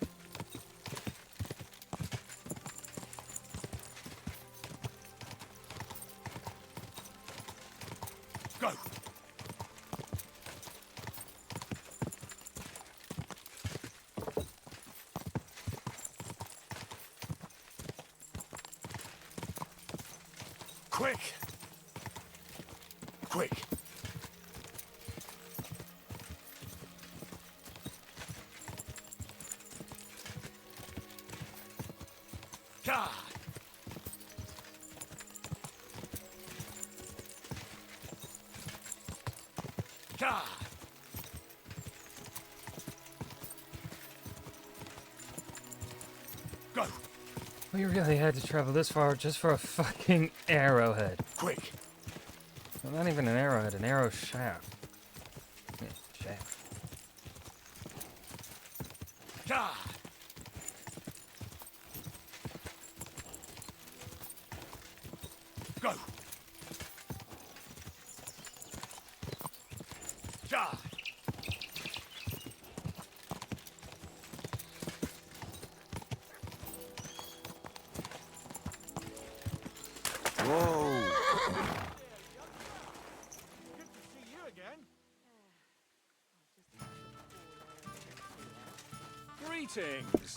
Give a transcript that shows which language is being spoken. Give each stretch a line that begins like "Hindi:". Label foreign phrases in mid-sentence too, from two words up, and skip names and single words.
English: Go! Quick! Quick! Ka! Ka! Go! We really had to travel this far just for a fucking arrowhead. Quick! Well, not even an arrowhead, an arrow shaft. Yeah, shaft. Ka! Go! Ka! Whoa! Good to see you again. Greetings.